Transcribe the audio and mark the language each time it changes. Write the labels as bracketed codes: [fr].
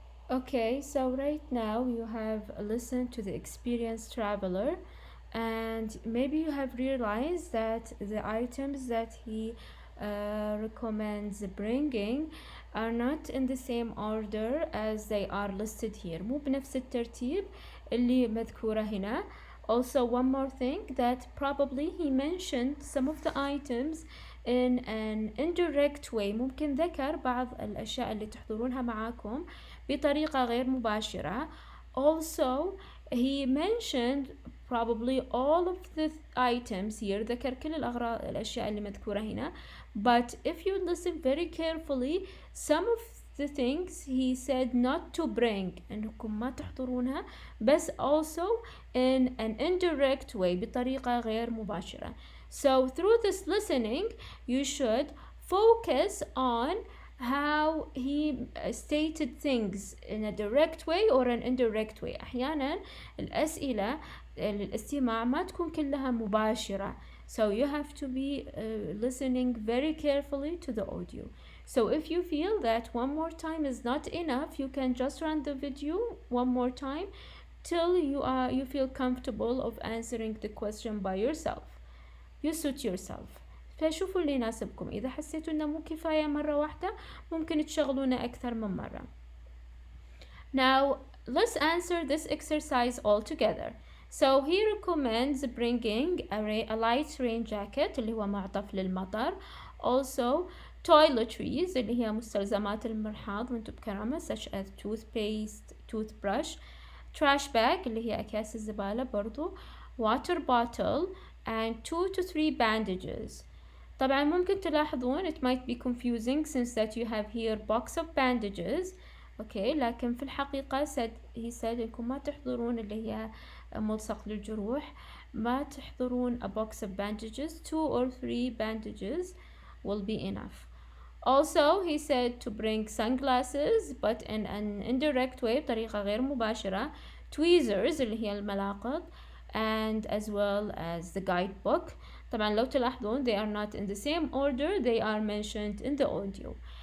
[en] Okay, so right now you have listened to the experienced traveler, and maybe you have realized that the items that he recommends bringing are not in the same order as they are listed here. [ar] مو بنفس الترتيب اللي مذكورة هنا. [en] Also, one more thing, that probably he mentioned some of the items in an indirect way. [ar] ممكن ذكر بعض الأشياء اللي تحضرونها معاكم بطريقة غير مباشرة. [en] Also, he mentioned probably all of the items here. [ar] ذكر كل الأشياء اللي مذكورة هنا. [en] But if you listen very carefully, some of the things he said not to bring, [ar] انكم ما تحضرونها, [en] بس also in an indirect way, [ar] بطريقة غير مباشرة. [en] So through this listening, you should focus on how he stated things in a direct way or an indirect way. [ar] أحيانا الأسئلة للاستماع ما تكون كلها مباشرة. [en] So you have to be listening very carefully to the audio. So if you feel that one more time is not enough, you can just run the video one more time till you feel comfortable of answering the question by yourself. You suit yourself. [ar] فشوفوا اللي يناسبكم. إذا حسيتوا إنه مو كفاية مرة واحدة, ممكن تشغلونه أكثر من مرة. [en] Now let's answer this exercise all together. So he recommends bringing a light rain jacket [ar] اللي هو معطف للمطر. [en] Also toiletries [ar] اللي هي مستلزمات المرحاض وانتم بكرامة, [en] such as toothpaste, toothbrush, trash bag [ar] اللي هي أكياس الزبالة برضو, [en] water bottle, and 2 to 3 bandages. [ar] طبعا ممكن تلاحظون [en] it might be confusing since that you have here box of bandages. [ar] Okay, لكن في الحقيقة [en] he said [ar] إنكم ما تحضرون اللي هي ملصق للجروح, ما تحضرون [en] a box of bandages. 2 or 3 bandages will be enough. Also, he said to bring sunglasses but in an indirect way, [ar] بطريقة غير مباشرة, [en] tweezers [ar] اللي هي الملاقط, [en] and as well as the guidebook. [ar] طبعا لو تلاحظون [en] they are not in the same order, they are mentioned in the audio.